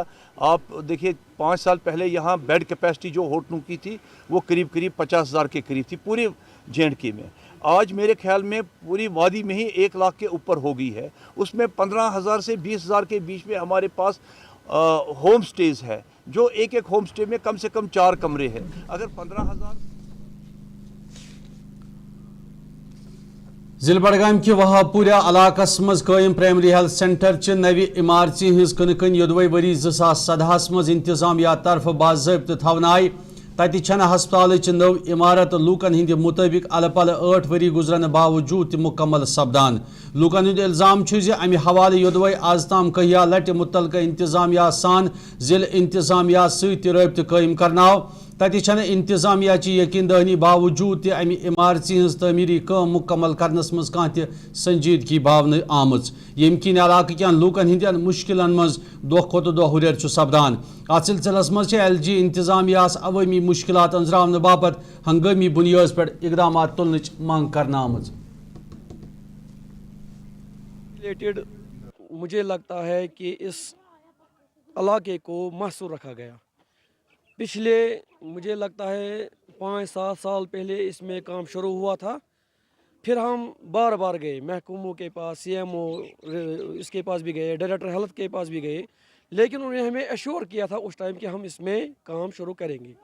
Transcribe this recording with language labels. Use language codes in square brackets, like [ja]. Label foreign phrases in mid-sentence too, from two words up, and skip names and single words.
[ur] آپ دیکھیے 5 سال پہلے یہاں [en] bed capacity [ur] جو ہوٹلوں کی تھی وہ قریب 50,000 کے قریب تھی پورے JNK میں۔ آج میرے خیال میں پوری وادی میں ہی 1 لاکھ کے اوپر ہو گئی ہے، اس میں 15,000 سے 20,000 کے بیچ میں ہمارے پاس [en] home stays [ur] ہے، جو ایک [en] home stay [ur] میں کم سے کم 4 کمرے ہیں۔ اگر 15,000 [ks] ضلع بڈگام کہ وہاپورہ علاقس مز قائم [en] primary health centre [ks] چہ نوِ عمارتہ ہز کنکن یدوے وری 2017 مز انتظامیہ طرف باضابطہ تھونہ آئی تتہ چھنہ ہسپتالچ نو عمارت لوکن ہند مطابق الہ پلہ 8 وری گزرن باوجود مکمل سپدان۔ لوکن ہند الزام چھ امہ حوالہ یدوے آز تام کہیا لٹہ متعلقہ انتظامیہ سان ضلع انتظامیہ ست رابطہ قائم کرناو تتہ چھنہ انتظامیہ چہ یقین دہانی باوجود تہ امہ عمارژ ہز تعمیری کام مکمل کرنس مز کانٛہہ تہ سنجیدگی باونہ آمٕژ ییٚمہِ کِنۍ علاقہٕ کٮ۪ن لوٗکن ہٕنٛدٮ۪ن مُشکلن منٛز دۄہ کھۄتہٕ دۄہ ہُرٮ۪ر چھُ سپدان اتھ سلسلس منٛز چھِ LG انتظامیہس عوٲمی مُشکلات أنزراونہٕ باپتھ ہنگٲمی بُنیٲدس پٮ۪ٹھ اقدامات تُلنٕچ منٛگ کرنہٕ آمٕژ. [ur] مجھے لگتا ہے کہ اس علاقے کو محصور رکھا گیا. پچھلے مجھے لگتا ہے 5-7 سال پہلے اس میں کام شروع ہوا تھا. پھر ہم بار بار گئے محکوموں کے پاس, CMO اس کے پاس بھی گئے, [en] director health [ur] کے پاس بھی گئے, لیکن انہوں نے ہمیں ایشور کیا تھا اس ٹائم کہ ہم اس میں کام شروع کریں گے.